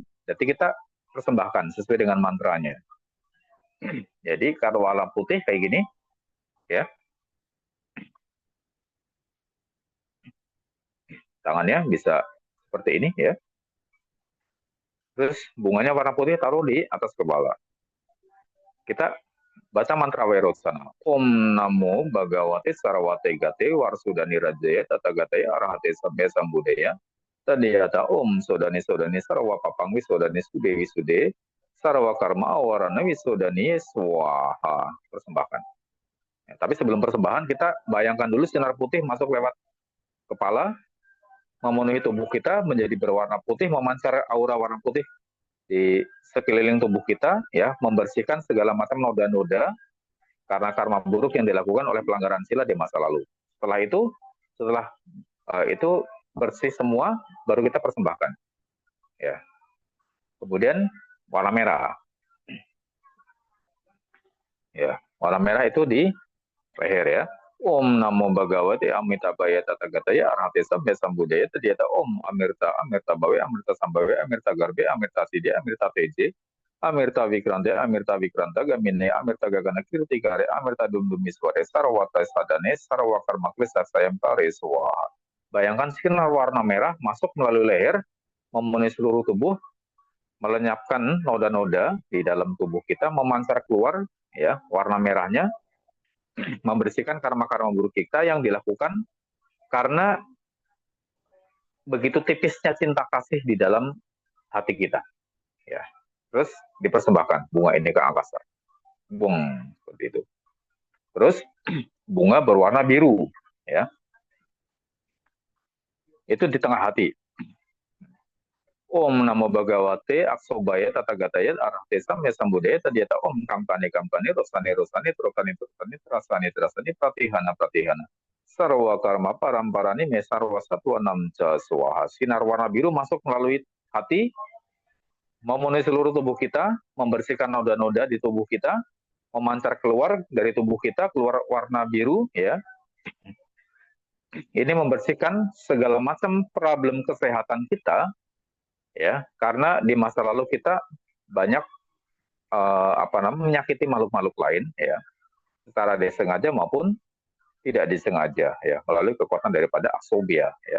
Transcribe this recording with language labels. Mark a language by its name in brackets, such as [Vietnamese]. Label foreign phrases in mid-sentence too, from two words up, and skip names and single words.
[Indonesian] Jadi kita persembahkan sesuai dengan mantranya. Jadi kalau warna putih kayak gini, ya tangannya bisa seperti ini ya. Terus bunganya warna putih taruh di atas kepala. Kita baca mantra Wairocana. [Sanskrit] ॐ नमो भगवते सर्वते गते वर्शुदनि राजाय तथागताय अर्हते सम्यक् संबुद्धाय. तद्यथा ॐ शोधनि शोधनि सर्व पापं विशोधनि शुद्धे विशुद्धे सर्व कर्म आवरण विशोधनि स्वाहा. [Indonesian] Persembahkan. Ya, tapi sebelum persembahan kita bayangkan dulu sinar putih masuk lewat kepala, memenuhi tubuh kita menjadi berwarna putih, memancar aura warna putih di sekeliling tubuh kita, ya, membersihkan segala macam noda-noda karena karma buruk yang dilakukan oleh pelanggaran sila di masa lalu. Setelah itu bersih semua, baru kita persembahkan. Ya. Kemudian warna merah. Ya, warna merah itu di leher ya. [Sanskrit] ॐ नमो भगवते अमिताभाय तथागताय अर्हते सम्यक् संबुद्धाय तद्यथा ॐ अमृत अमृत भवे अमृत सम्भवे अमृत गर्भे अमृत सिद्धे अमृत तेजे अमृत विक्रान्ते अमृत विक्रान्त गामिने अमृत गगन कीर्ति करे अमृत दुन्दुभिस्वरे सर्वार्थ साधने सर्व कर्म क्लेश क्षयं करे स्वाहा. [Indonesian] Bayangkan sinar warna merah masuk melalui leher, memenuhi seluruh tubuh, melenyapkan noda-noda di dalam tubuh kita, memancar keluar ya warna merahnya, membersihkan karma-karma buruk kita yang dilakukan karena begitu tipisnya cinta kasih di dalam hati kita. Ya, terus dipersembahkan bunga ini ke angkasa, bung seperti itu. Terus bunga berwarna biru, ya, itu di tengah hati. [Sanskrit] ॐ नमो भगवते अक्षोभ्याय तथागताय अर्हते सम्यक् संबुद्धाय तद्यथा ॐ कम्पने कम्पने रोषणे रोषणे त्रोकणे त्रोकणे त्रासने त्रासने प्रतिहन प्रतिहन सर्व कर्म परम्पराणि मेसर्व सत्त्व नांच स्वाहा. [Indonesian] Sinar warna biru masuk melalui hati, memenuhi seluruh tubuh kita, membersihkan noda-noda di tubuh kita, memancar keluar dari tubuh kita, keluar warna biru, ya. Ini membersihkan segala macam problem kesehatan kita, ya, karena di masa lalu kita banyak menyakiti makhluk-makhluk lain, ya, secara disengaja maupun tidak disengaja, ya, melalui kekuatan daripada aksobia, ya.